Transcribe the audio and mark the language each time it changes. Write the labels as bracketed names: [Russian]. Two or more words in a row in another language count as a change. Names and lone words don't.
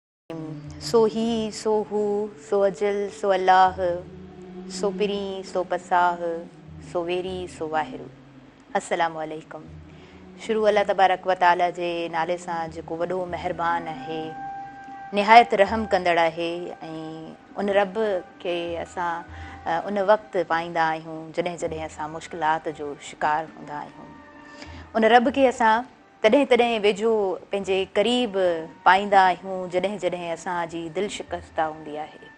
[Sindhi] सो ही सो हू सो अजल सो अल्लाह सो पिरी सो पसाह सो वेरी सो वाहिरू। [Arabic] السلام عليكم. [Sindhi] शुरू [Arabic] الله تبارك وتعالى [Sindhi] जे नाले सां जेको वॾो महिरबान आहे, निहायत रहम कंदड़ आहे। ऐं उन रब खे असां उन वक़्तु पाईंदा आहियूं जॾहिं जॾहिं असां मुश्किलात जो शिकार हूंदा आहियूं। उन रब खे असां तॾहिं तॾहिं वेझो पंहिंजे क़रीब पाईंदा आहियूं जॾहिं जॾहिं असांजी दिलि शिकस्ता हूंदी आहे।